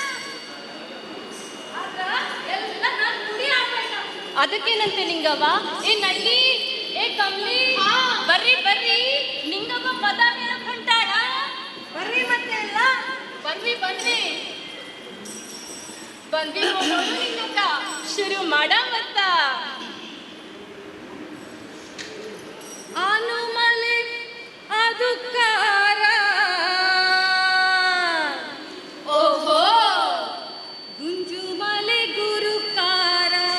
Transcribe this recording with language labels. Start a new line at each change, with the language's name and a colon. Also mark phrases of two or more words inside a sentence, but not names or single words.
Kannada: ಅದಕ್ಕೇನಂತೆ ನಿಂಗವ್ವ. ಏ ನಳ್ಳಿ, ಏ ಕಮ್ಲಿ, ಬರ್ರಿ ಬರ್ರಿ, ನಿಂಗವ್ವ ಪದ ಹೇಳಕ್ ಹೊಂಟಾಳ. ಬರ್ರಿ ಮತ್ತೆ ಎಲ್ಲ ಬರ್ರಿ ಬರ್ರಿ ಬಂದ್ವಿ ನೋಡು ನಿಂಗಕ್ಕ. ಶುರು ಮಾಡ ಮತ್ತ. ಆನುಮಲೆ ಅದುಕಾರ, ಓಹೋ ಗುಂಜುಮಲೆ ಗುರುಕಾರ.